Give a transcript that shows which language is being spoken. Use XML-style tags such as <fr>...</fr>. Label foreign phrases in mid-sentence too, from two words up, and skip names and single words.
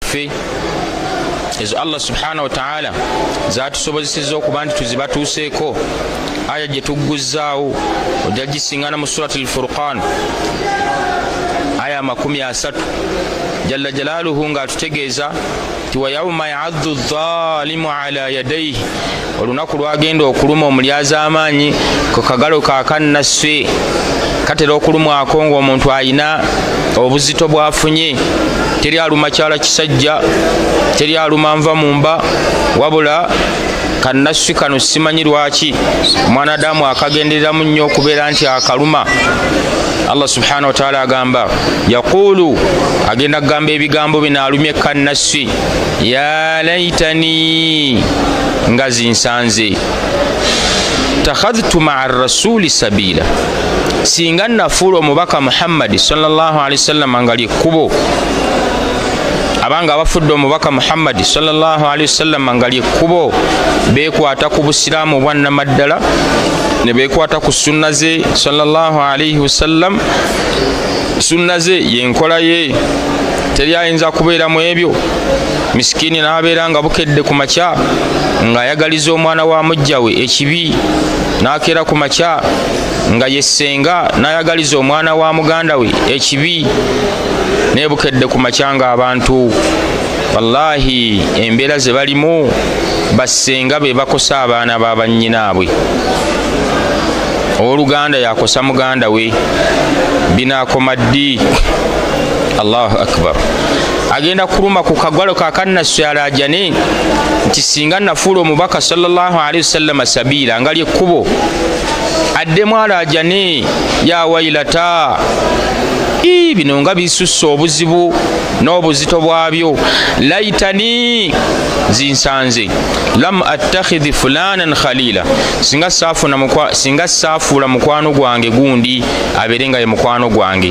<lg>zaffe ezo Allah</lg> <ar>subhanahu wa ta'ala</ar> <lg>zatusobozesezza okuba nti tuzibatuuseeko. Aya gye tugguzaawo ojja gisingana mu</lg> <ar>surati al-Furqan</ar> <lg>aya 30 jalla jalaaluhu ng'atutegeeza ti</lg> <ar>wa yawma ya'addu adh-dhalimu ala yadayhi,</ar> <lg>olunaku lwagenda okuluma omulyaza amaanyi ku kagalo kakannasse katera okulumwako ng'omuntu ayina obuzito bwafunye. Teri aluma kyala kisajja, teri aluma nva mumba, wabula kannassi kano simanyi lwaki omwanadamu akagendereramu nnyo okubeera nti akaluma. Allah</lg> <ar>subhanahu wa ta'ala</ar> <lg>agamba yaqulu, agenda kugamba ebigambo bino alumye kannassi,</lg> <ar>ya laitani,</ar> <lg>nga zinsanze,</lg> <ar>takhadhtu ma'a rasuli sabila,</ar> <lg>singa nafuula omubaka Muhammad</lg> <ar>sallallahu alaihi wasallam</ar> <lg>nga lyekkubo, abanga abafudde omubaka Muhammad</lg> <ar>sallallahu alaihi wasallam</ar> <lg>nga lyekkubo, beekwata ku busiraamu bwannamaddala ne beekwata ku sunna ze</lg> <ar>sallallahu alaihi wasallam.</ar> <lg>Sunna ze yenkola ye, teri ayinza kubeera mu ebyo. Misikini n'abeera nga bukedde ku makya ng'ayagaliza omwana wa mujja we ekibi, n'akeera ku makya nga yessenga n'ayagaliza omwana wa muganda we ekibi, nebukedde ku makya ng'abantu wallahi embeera ze balimu bassenga be bakosa abaana b'abannyinaabwe. Owooluganda yakosa muganda we, binaakoma ddi?</lg> <ar>Allahu akbar.</ar> <lg>Agenda kuluma ku kagwalo kakannassi alajane nti singa nafuula omubaka</lg> <ar>sallallahu alaihi wasallam</ar> <lg>sabila nga lyekkubo, addemu alajane,</lg> <ar>ya wailata,</ar> <lg>bino nga bisusse obuzibu n'obuzito bwabyo. Laitani, zinsanze,</lg> <ar>lam attakhidhi fulanan khalila,</ar> <lg>singa saafuula mukwano gwange gundi abeere nga ye mukwano gwange.</lg>